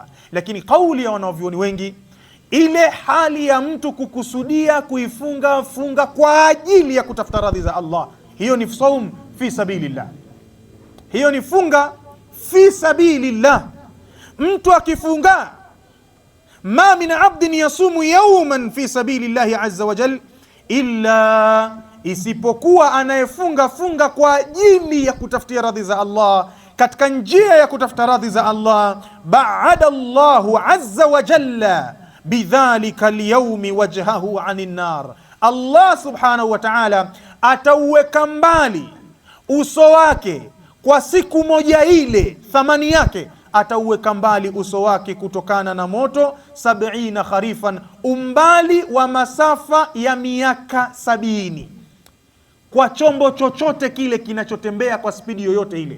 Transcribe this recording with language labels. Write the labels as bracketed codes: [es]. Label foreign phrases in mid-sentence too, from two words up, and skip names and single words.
[sw] Lakini kauli ya wanavyuoni wengi, ile hali ya mtu kukusudia kuifunga funga kwa ajili ya kutafuta radhi za Allah, hiyo ni [ar] صوم في سبيل الله, [sw] hiyo ni funga [ar] في سبيل الله. [sw] Mtu akifunga, [ar] ما من عبد يصوم يوما في سبيل الله عز وجل إلا, [sw] isipokuwa anayefunga funga kwa ajili ya kutafutia radhi za Allah, katika njia ya kutafuta radhi za Allah, [ar] باعد الله عز وجل بذلك اليوم وجهه عن النار, [sw] Allah [ar] سبحانه وتعالى [sw] atauweka mbali uso wake kwa siku moja ile, thamani yake atauweka mbali uso wake kutokana na moto 70 kharifan, umbali wa masafa ya miaka 70, kwa chombo chochote kile kinachotembea kwa spidi yoyote ile.